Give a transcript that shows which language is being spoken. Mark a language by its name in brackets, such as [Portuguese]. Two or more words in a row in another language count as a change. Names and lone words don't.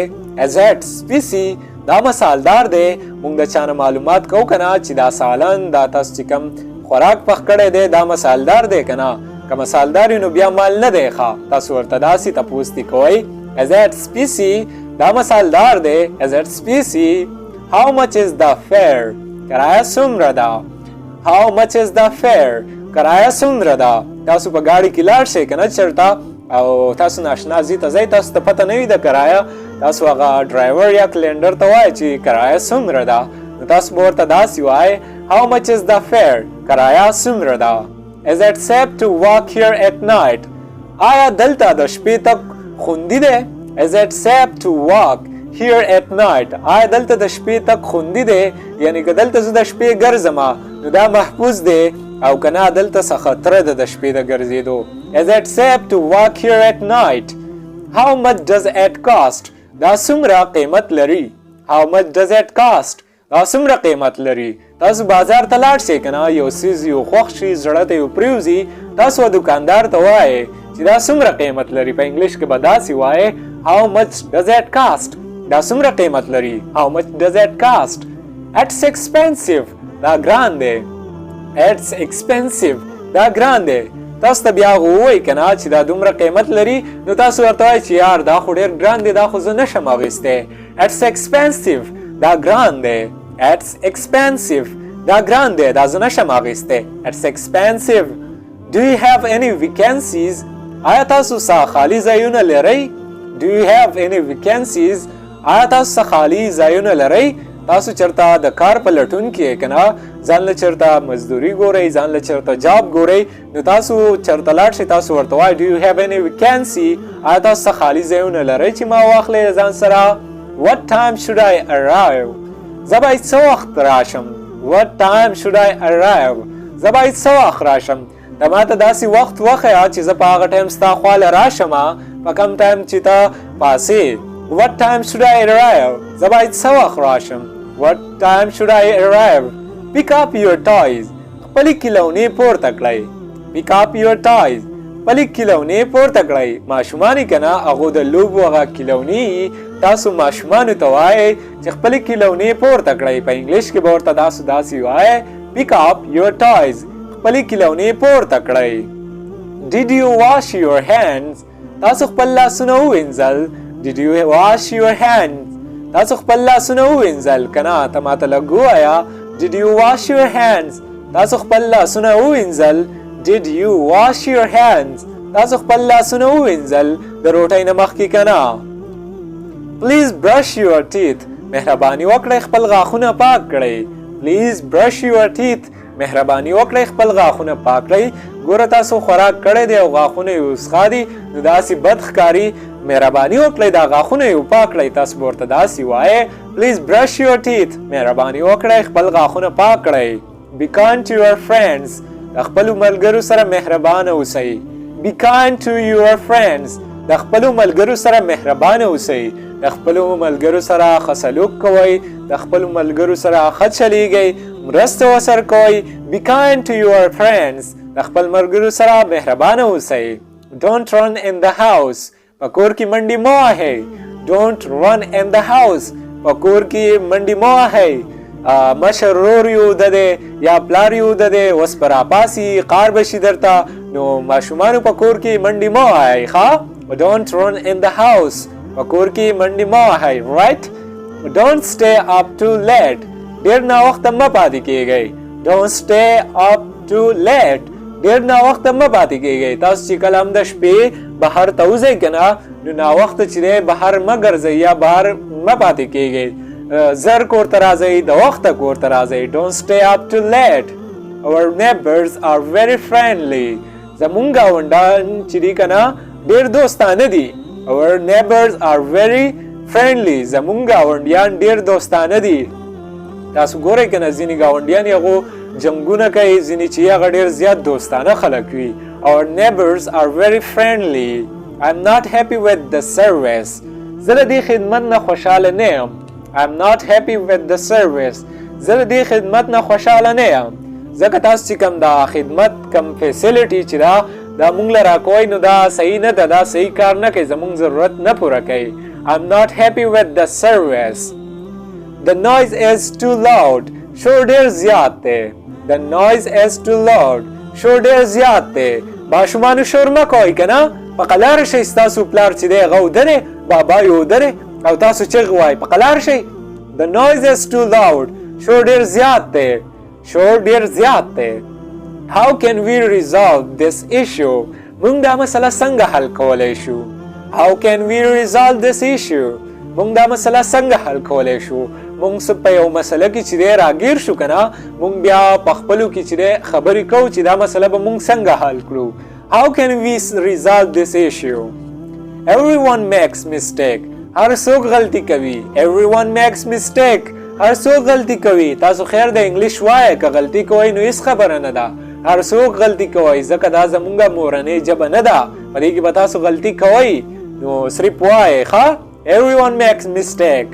[English] Is it spicy? [Pashto] دا مثالدار دی. مونږ د چا نه معلومات کوو که نه چې دا سالن دا تاسو چې کوم خوراک پخ کړی دی دا مثالدار دی که نه که مثالدار وي نو بیا مال نه دی ښه تاسو ورته داسې تپوس دې کوئ [English] Is it spicy? [Pashto] دا مثالدار دی. [English] Is it spicy? How much is the fare? [Pashto] کرایه څومره ده؟ [English] How much is the fare? [Pashto] کرایه څومره ده؟ تاسو په ګاډي کې لاړ شئ که نه چېرته او تاسو ناشنا ځای ته ځئ تاسو ته پته نه وي د کرایه تاسو هغه ډرایور یا کلینډر ته وایئ چې کرایه څومره ده نو تاسو به ورته داسې وایئ [English] How much is the fare? [Pashto] کرایه څومره ده؟ [English] Is it safe to walk here at night? [Pashto] آیا دلته د شپې تک خوندي دی؟ [English] Is it safe to walk here at night. [Pashto] آیا دلته د شپې تک خوندي دی، یعنی که دلته زه د شپې ګرځمه نو دا محفوظ دی، او که نه دلته څه خطره ده د شپې د ګرځېدو. [English] Is it safe to walk here at night? How much does it cost? [Pashto] دا څومره قیمت لري. [English] How much does it cost? [Pashto] دا څومره قیمت لري. تاسو بازار ته لاړ شئ که نه، یو څیز یو خوښ شي، زړه ته یو پرېوځي، تاسو دکاندار ته وایئ چې دا څومره قیمت لري. په انګلیش کې به داسې وایئ [English] How much does it cost? [Pashto] دا څومره قیمت لري. [English] How much does it cost? It's expensive. [Pashto] دا ګران دی. [English] It's expensive. [Pashto] دا ګران دی. تاسو ته بیا ووایئ که نه چې دا دومره قیمت لري، نو تاسو ورته وایئ چې یار دا خو ډېر ګران دی، دا خو زه نشم اخیستی. [English] It's expensive. [Pashto] دا ګران دی. [English] It's expensive. [Pashto] دا ګران دی، دا زه نشم اخیستی. [English] It's expensive. Do you have any vacancies? [Pashto] آیا تاسو څه خالي ځایونه لرئ؟ [English] Do you have any vacancies? [Pashto] آیا تاسو څه خالي ځایونه لرئ؟ تاسو چرته د کار په لټون کې یې که نه، ځان له چرته مزدوري ګورئ، ځان له چرته جاب ګورئ، نو تاسو چرته لاړ شئ، تاسو ورته وایئ [English] Do you have any vacancy? [Pashto] آیا تاسو څه خالي ځایونه لرئ چې ما واخلئ ځان سره؟ [English] What time should I arrive? [Pashto] زه باید څه وخت راشم. [English] What time should I arrive? [Pashto] زه باید څه وخت راشم. ته ماته داسې وخت وښیه چې زه په هغه ټایم ستا خواله راشم، په کم ټایم چې ته پاسې. [English] What time should I arrive? [Pashto] زه باید څه وخت راشم. [English] What time should I arrive? Pick up your toys. [Pashto] خپلې کیلونې پورته کړئ. [English] Pick up your toys. [Pashto] خپلې کیلونې پورته کړئ. ماشومان یې که نه، هغو د لوبو هغه کیلونې تاسو ماشومانو ته وایئ چې خپلې کیلونې پورته کړئ. په انګلیش کې به ورته تاسو داسې وایئ [English] Pick up your toys. [Pashto] خپلې کیلونې پورته کړئ. [English] Did you wash your hands? [Pashto] تاسو خپل لاسونه ووینځل. [English] Did you wash your hands? [Pashto] تاسو خپل لاسونه ووینځل که نه؟ ته ماته لږ ووایه [English] Did you wash your hands? [Pashto] تاسو خپل لاسونه ووینځل. [English] Did you wash your hands? [Pashto] تاسو خپل لاسونه ووینځل د روټۍ نه مخکې که نه؟ [English] Please brush your teeth. [Pashto] مهرباني وکړئ خپل غاښونه پاک کړئ. [English] Please brush your teeth. [Pashto] مهرباني وکړئ خپل غاښونه پاک کړئ. ګوره تاسو خوراک کړی دی او غاښونه یې وسخا دي، نو داسې بد ښکاري. مهرباني وکړئ دا غاښونه یې پاک کړئ. تاسو به ورته داسې وایئ [English] Please brush your teeth. [Pashto] مهرباني وکړئ خپل غاښونه پاک کړئ. [English] Be kind to your friends. [Pashto] د خپلو ملګرو سره مهربانه اوسئ. [English] Be kind to your friends. [Pashto] د خپلو ملګرو سره مهربانه اوسئ. د خپلو ملګرو سره ښه سلوک کوئ. د خپلو ملګرو سره ښه چلیږئ. مرسته ورسره کوئ. [English] Be kind to your friends. [Pashto] د خپل ملګرو سره مهربانه اوسئ. [English] Don't run in the house. [Pashto] په کور کې منډې مه وهئ. Don't run in the house. په کور کې منډې مه وهئ. مشر ورور یې اوده دی یا پلار یې اوده دی، اوس به راپاسي، قار به شي درته، نو ماشومانو په کور کې منډې مه وهئ. [English] ښه Don't run in the house. [Pashto] په کور کې منډې مه وهئ. [English] Right? Don't stay up too late. [Pashto] ډېر ناوخته مه پاتې کیږئ. Don't stay up too late. ډېر ناوخته مه پاتې کیږئ. تاسو چې کله هم د شپې بهر ته وځئ که نه، نو ناوخته چې دی بهر مه ګرځئ یا بهر مه پاتې کیږئ. زر کور ته راځئ، د وخته کور ته راځئ. [English] Don't stay up too late. Our neighbors are very friendly. [Pashto] زمونږ ګاونډیان چې دي که نه ډېر دوستانه دي. [English] Our neighbors are very friendly. [Pashto] زمونږ ګاونډیان ډېر دوستانه دي. تاسو ګورئ که نه ځینې ګاونډیان یې هغو جنګونه کوي، ځینې چې هغه ډېر زیات دوستانه خلک وي. [English] Our neighbors are very friendly. I'm not happy with the service. [Pashto] زه د دې خدمت نه خوشحاله نه یم. [English] I'm not happy with the service. [Pashto] زه د دې خدمت نه خوشحاله نه یم. ځکه تاسو چې کوم دا خدمت کوم فیسیلیټي چې دا موږ له راکوئ، نو دا صحیح نه ده، دا صحیح کار نه کوي، زموږ ضرورت نه پوره کوي. [English] I'm not happy with the service. The noise is too loud. [Pashto] شور ډېر زیات دی. The noise is too loud. شور ډېر زیات دی. ماشومانو شور مه کوئ که نه. په قلاره شئ. ستاسو پلار چې دی هغه اوده دی، بابا یې اوده دی، او تاسو چغې وایئ. په قلاره شئ. The noise is too loud. شور ډېر زیات دی. شور ډېر زیات دی. [English] How can we resolve this issue? [Pashto] موږ دا مسله څنګه حل کولی شو؟ [English] How can we resolve this issue? [Pashto] موږ دا مسله څنګه حل کولی شو؟ موږ په یو مسله کې چې دی راګیر شو که نه، موږ بیا په خپلو کې چې دی خبرې کوو چې دا مسله به موږ څنګه حل کړو. [English] How can we resolve this issue? Everyone makes mistake. [Pashto] هر څوک غلطي کوي. Everyone makes mistake. هر څوک غلطي کوي. تاسو خیر د انګلیش وایه که غلطي کوئ نو هیڅ خبره نه ده. هر څوک غلطي کوي ځکه دا زمونږه مورنۍ ژبه نه ده. په دې کې به تاسو غلطي کوئ نو صرف وایه ښه. [English] Everyone makes mistake.